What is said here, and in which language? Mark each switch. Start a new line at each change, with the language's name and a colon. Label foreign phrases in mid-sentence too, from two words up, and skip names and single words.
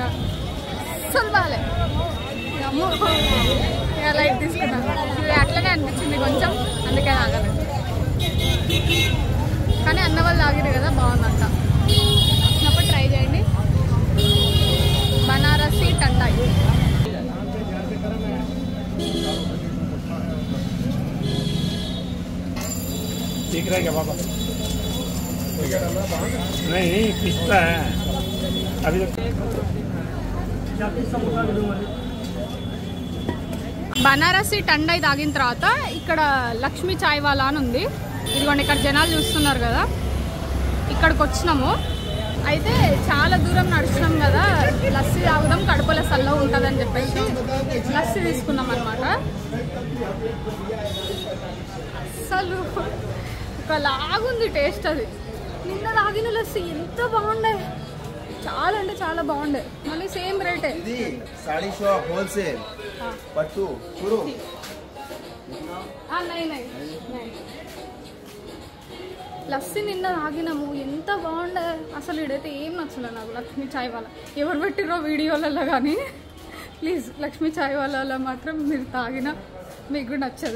Telugu: అసలు బాగాలే, లైట్ తీసుకున్నాను. ఇది అట్లనే అనిపించింది కొంచెం, అందుకే తాగలేదు. కానీ అన్న వాళ్ళు తాగిరు కదా, బాగుందంట. వచ్చినప్పుడు ట్రై చేయండి. బనారసి టండాయి.
Hindi: ठीक रहेगा बाबा? नहीं पिस्ता है अभी तक।
Telugu: బనారసి టండాయి తాగిన తర్వాత ఇక్కడ లక్ష్మీ చాయ్ వాలా అని ఉంది. ఇదిగోండి, ఇక్కడ జనాలు చూస్తున్నారు కదా, ఇక్కడికి వచ్చినాము. అయితే చాలా దూరం నడుస్తున్నాం కదా, లస్సీ తాగుదాం, కడుపులో చల్లగా ఉంటుందని చెప్పేసి లస్సీ తీసుకున్నాం అనమాట. అసలు ఒకలాగుంది టేస్ట్. అది నిన్న తాగిన లస్సీ ఎంత బాగుండే, చాలా అంటే చాలా బాగుండే. మళ్ళీ
English: same rate.
Hindi: साड़ी
English: shop wholesale
Hindi: पट्टू शुरू
Telugu: లస్సీ నిన్న తాగినాము, ఎంత బాగుండే అసలు. ఇడైతే ఏం నచ్చలే నాకు లక్ష్మీ చాయ్ వాళ్ళ. ఎవరు పెట్టిరో వీడియోలలో కానీ ప్లీజ్ లక్ష్మీ చాయ్ వాళ్ళ మాత్రం మీరు తాగినా మీకు కూడా నచ్చదు.